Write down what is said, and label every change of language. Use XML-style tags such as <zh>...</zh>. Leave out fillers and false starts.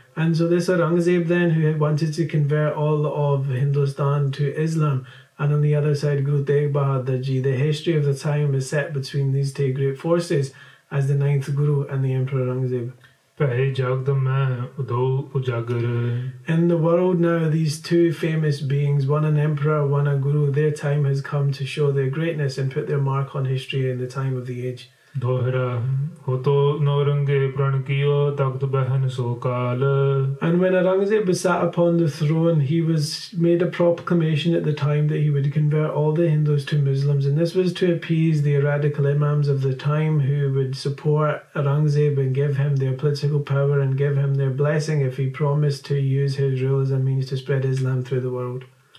<en>And so this Aurangzeb then, who had wanted to convert all of Hindustan to Islam, and on the other side Guru Tegh Bahadur Ji, the history of the time is set between these two great forces as the 9th Guru and the Emperor Aurangzeb.</en> <pa>ਭੈ ਜਗਤ ਮੈਂ ਉਦੋ ਉਜਾਗਰ</pa> <en>In the world now, these two famous beings, one an emperor, one a guru, their time has come to show their greatness and put their mark on history in the time of the age.</en> <pa>ਦੋਹਰਾ ਹੋਤੋ ਨੌਰੰਗੇ ਪ੍ਰਣ ਕੀਓ ਤਖਤ ਬਹਿਨ ਸੋ ਕਾਲ</pa> <en>And when Aurangzeb was sat upon the throne, he was made a proclamation at the time that he would convert all the Hindus to Muslims, and this was to appease the radical imams of the time who would support Aurangzeb and give him their political power and give him their blessing if he promised to use his rule as a means to spread Islam through the world.</en>